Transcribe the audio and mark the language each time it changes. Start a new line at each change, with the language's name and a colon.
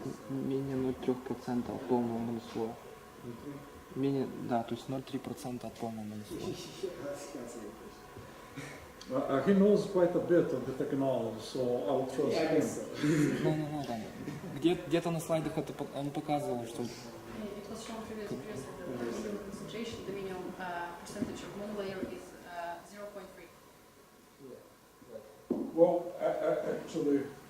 Russian: Менее 0,3% от полного монослоя. Менее, да, то есть 0,3% от полного монослоя.
English: He knows quite a bit of the technology, so I will trust Yeah, I him. guess so.
Russian: Ну, там. Где-то на слайдах он показывал, что
English: It was shown previously that the minimum concentration, the minimum percentage of monolayer is 0.3. Well, actually,